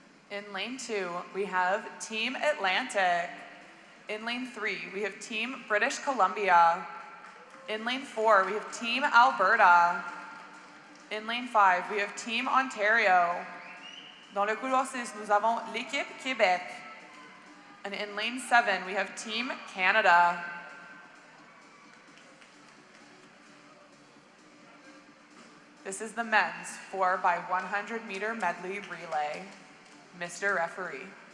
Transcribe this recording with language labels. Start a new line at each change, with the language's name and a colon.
English: In lane 2, we have Team Atlantic. In lane 3, we have Team British Columbia. In lane 4, we have Team Alberta. In lane 5, we have Team Ontario.
French: Dans le couloir 6, nous avons l'équipe Québec.
English: And in lane 7, we have Team Canada. This is the men's 4x100-meter medley relay. Mr. Referee.